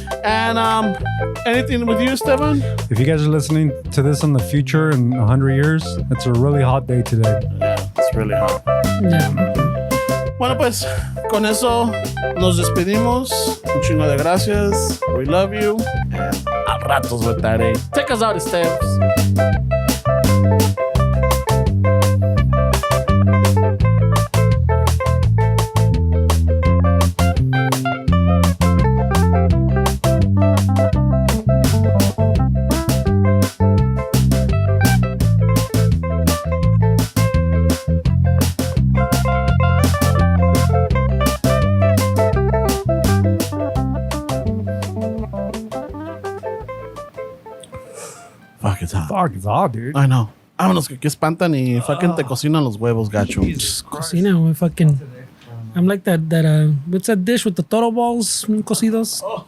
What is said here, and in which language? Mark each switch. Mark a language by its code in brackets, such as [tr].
[en] And anything with you, Esteban? If you guys are listening to this in the future in 100 years, it's a really hot day today. Yeah, it's really hot. Yeah. [es] Bueno, pues, con eso nos despedimos. Un chingo de gracias. [en] We love you. And a ratos with that, eh? Take us out, Esteves. Fuck, it's hot. Fuck, it's hot, dude. I know. [es] Vámonos, que aquí espantan y fucking te cocinan los huevos, gacho. Cocina, güey, fucking. [en] I'm like that, what's that dish with the toro balls cocidos?